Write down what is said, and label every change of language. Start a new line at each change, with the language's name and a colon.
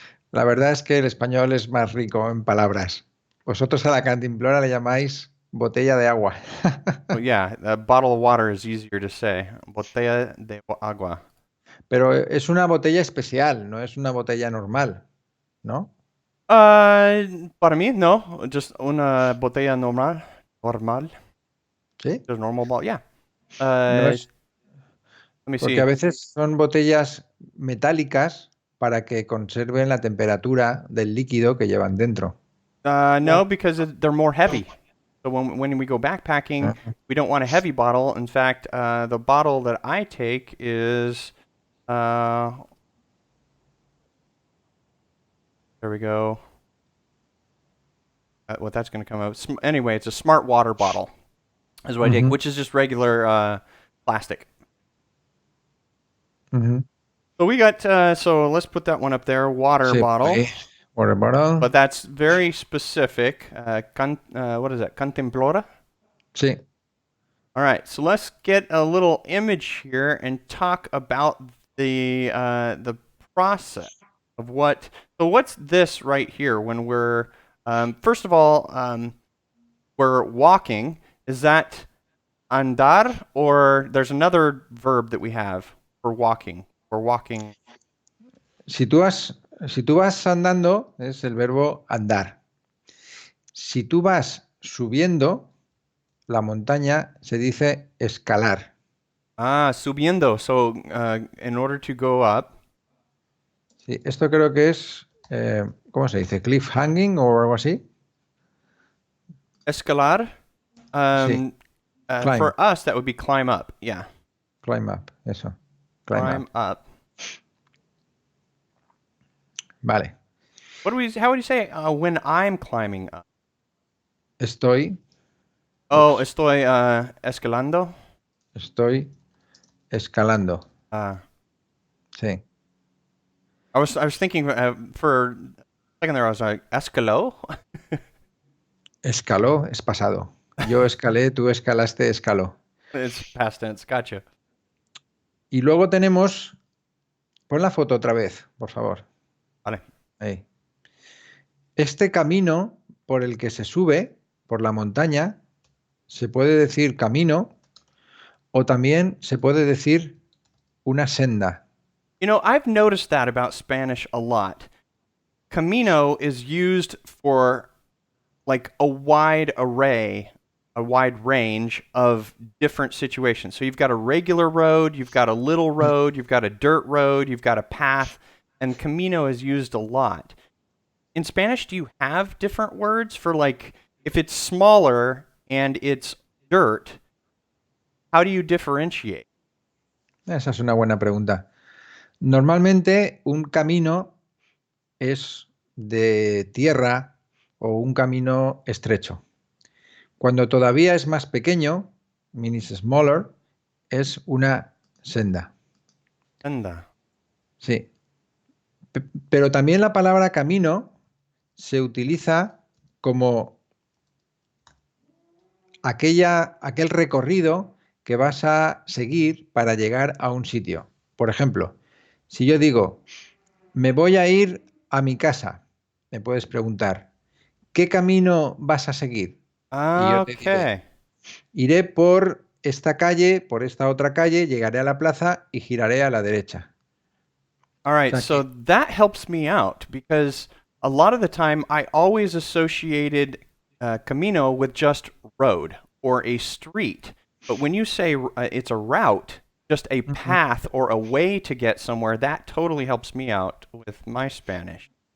Spanish: La verdad es que el español es más rico en palabras. Vosotros a la cantimplora le llamáis botella de agua.
English: Well, yeah, a bottle of water is easier to say.
Spanish: Botella de agua. Pero es una botella especial, no es una botella normal, ¿no? Para mí, no. Just una botella normal. Sí.
English: Just normal bottle, yeah.
Spanish: No es,
English: Let me
Spanish: porque
English: see.
Spanish: a veces son botellas metálicas para que conserven la temperatura del líquido que llevan dentro.
English: No, because they're more heavy. So when we go backpacking, we don't want a heavy bottle. In fact, the bottle that I take is, there we go. What that's going to come out. Anyway, it's a smart water bottle, is what I take, which is just regular plastic. So we got, so let's put that one up there, water bottle. Water bottle. But that's very specific. What is that? Cantimplora?
Spanish: Sí.
English: All right, so let's get a little image here and talk about the process of what. So what's this right here? When we're first of all, we're walking. Is that andar, or there's another verb that we have for walking? We're walking.
Spanish: Si tú vas andando, es el verbo andar. Si tú vas subiendo la montaña, se dice escalar.
English: Subiendo. So, in order to go up.
Spanish: Sí, esto creo que es, ¿cómo se dice? Cliffhanging o algo así. Escalar. Sí.
English: For us, that would be climb up. Yeah. Climb up, eso. Climb up.
Spanish: Vale.
English: How would you say when I'm climbing up?
Spanish: Estoy. Estoy escalando. Estoy escalando. Sí.
English: I was thinking for a second there. I was like, escaló.
Spanish: Escaló es pasado. Yo escalé, tú escalaste, escaló.
English: It's past tense. Gotcha.
Spanish: Y luego tenemos Pon la foto otra vez, por favor. Vale. Ahí. Este camino por el que se sube, por la montaña, se puede decir camino o también se puede decir una senda.
English: You know, I've noticed that about Spanish a lot. Camino is used for like a wide array, a wide range of different situations. So you've got a regular road, you've got a little road, you've got a dirt road, you've got a path, and camino is used a lot. In Spanish, do you have different words for like if it's smaller and it's dirt, how do you differentiate?
Spanish: Esa es una buena pregunta. Normalmente un camino es de tierra o un camino estrecho. Cuando todavía es más pequeño,
English: means smaller,
Spanish: es una senda. Anda. Sí. Pero también la palabra camino se utiliza como aquel recorrido que vas a seguir para llegar a un sitio. Por ejemplo, si yo digo, me voy a ir a mi casa, me puedes preguntar, ¿qué camino vas a seguir? Y yo te diré,
English: Okay.
Spanish: iré por esta calle, por esta otra calle, llegaré a la plaza y giraré a la derecha.
English: All
Spanish: O
English: right,
Spanish: sea
English: so that helps me out because a lot of the time I always associated Camino with just road or a street. But when you say it's a route, just a ujú, path or a way to get somewhere, that totally helps me out with my Spanish.